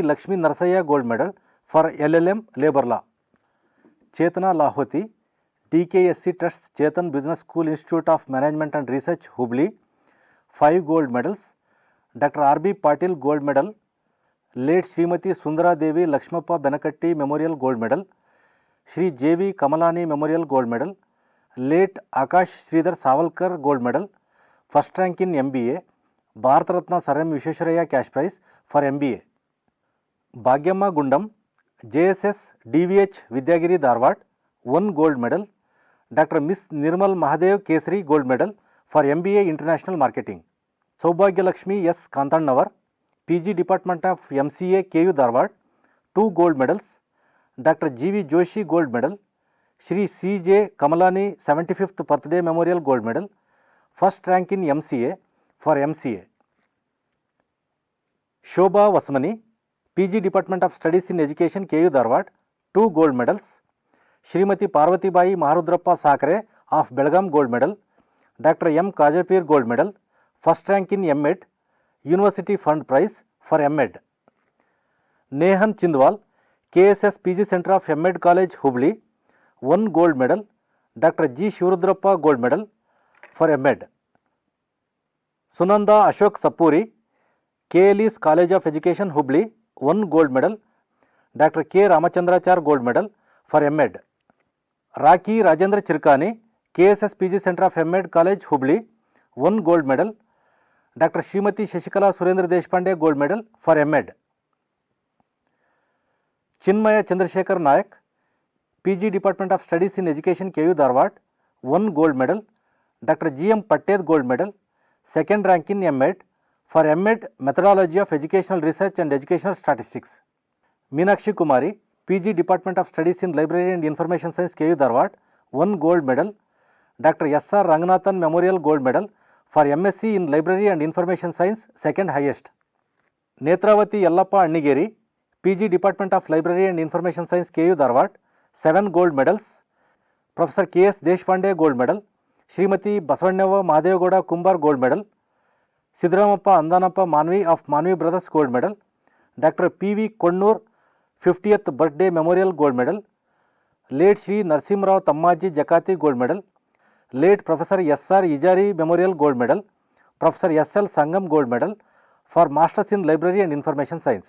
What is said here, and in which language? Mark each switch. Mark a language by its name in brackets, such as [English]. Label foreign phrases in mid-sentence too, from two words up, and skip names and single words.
[English] Lakshmi Narsaya gold medal for LLM Labor Law. Chetana Lahoti, DKSC Trusts Chetan Business School Institute of Management and Research, Hubli, 5 gold medals. Dr. R.B. Patil gold medal. Late Srimati Sundara Devi Lakshmappa Benakatti Memorial gold medal. Shri J.V. Kamalani Memorial gold medal. Late Akash Sridhar Savalkar gold medal. First rank in MBA. Bharat Ratna Sir M. Vishwesvaraya cash prize for MBA. Bhagyamma Gundam, JSS DVH Vidyagiri Dharwad, 1 gold medal. Dr. Miss Nirmal Mahadev Kesari gold medal for MBA International Marketing. Saubhagya Lakshmi S. Kantannawar, PG Department of MCA, KU Dharwad, 2 gold medals. Dr. G.V. Joshi gold medal. Shri C.J. Kamalani 75th birthday memorial gold medal. First rank in MCA for MCA. Shobha Vasmani, PG Department of Studies in Education, KU Dharwad, 2 gold medals. Srimati Parvati Bai Maharudrappa Sakare of Belgaum gold medal. Dr. M. Kajapir gold medal. First rank in MEd, University Fund Prize for MEd. Nehan Chindwal, KSS PG Center of MEd College, Hubli, 1 gold medal. Dr. G. Shivarudrappa gold medal for MEd. Sunanda Ashok Sapuri, KLE's College of Education, Hubli, 1 gold medal. Dr. K. Ramachandrachar gold medal for MEd. Raki Rajendra Chirkani, KSS PG Center of MEd College, Hubli, 1 gold medal. Dr. Srimati Shashikala Surendra Deshpande gold medal for MEd. Chinmaya Chandrasekhar Nayak, PG Department of Studies in Education, KU Dharwad, 1 gold medal. Dr. G.M. Patted gold medal, 2nd rank in MEd for MEd Methodology of Educational Research and Educational Statistics. Meenakshi Kumari, PG Department of Studies in Library and Information Science, KU Dharwad, 1 gold medal. Dr. S.R. Ranganathan Memorial gold medal for MSc in Library and Information Science, 2nd highest. Netravati Yellappa Annigeri, PG Department of Library and Information Science, KU Dharwad, 7 gold medals. Professor K.S. Deshpande gold medal. Srimati Basavannavva Mahadevagowda Kumbar gold medal, Siddaramappa Andanappa Manvi of Manvi Brothers gold medal, Doctor PV Konnur 50th birthday memorial gold medal, late Shri Narasimharao Tammaji Jakati gold medal, late Professor SR Ijari memorial gold medal, Professor SL Sangam gold medal for Masters in Library and Information Science.